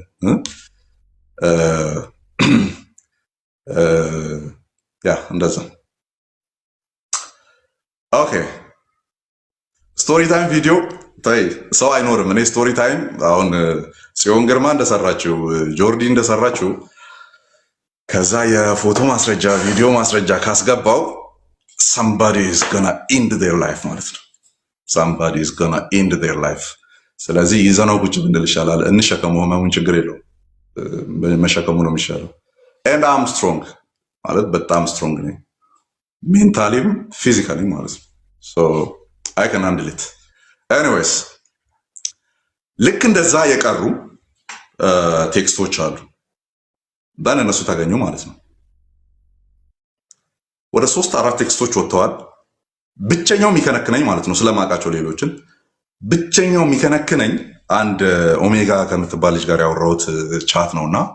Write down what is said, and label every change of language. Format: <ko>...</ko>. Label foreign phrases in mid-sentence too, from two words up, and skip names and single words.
<am>ያ እንደዛ። ኦኬ</am> <en>story time video</en> <am>ታይ ሰው አይኖርም። እኔ</am> <en>story time</en> <am>አሁን ጽዮን ግርማ እንደሰራችው ጆርዲ እንደሰራችው ከዛ የፎቶ ማስረጃ ቪዲዮ ማስረጃ ካስገባው</am> <en>somebody is gonna end their life</en> <am>ማለት ነው። somebody</am> <en>is gonna end their life።</en> <am>ስለዚህ ይዘነው ቁጭ ብንል ይሻላል። እንሸከመው፣ ህመሙን ችግር የለውም መሸከሙ ነው የሚሻለው።</am> <en>and I'm strong</en> <am>ማለት በጣም ስትሮንግ ነኝ</am> <en>mentallyም physically</en> <am>ማለት ነው።</am> <en>so I can handle it anyways።</en> <am>ልክ እንደዛ የቀሩ ቴክስቶች አሉ እነሱ ታገኙ ማለት ነው። ወደ 3-4 ቴክስቶች ወጥተዋል። ብቸኛው የሚከነክነኝ ማለት ነው ስለማውቃቸው ሌሎችን ብቸኛው የሚከነክነኝ አንድ ኦሜጋ ከምትባል ልጅ ጋር ያወራሁት ቻት ነውና</am>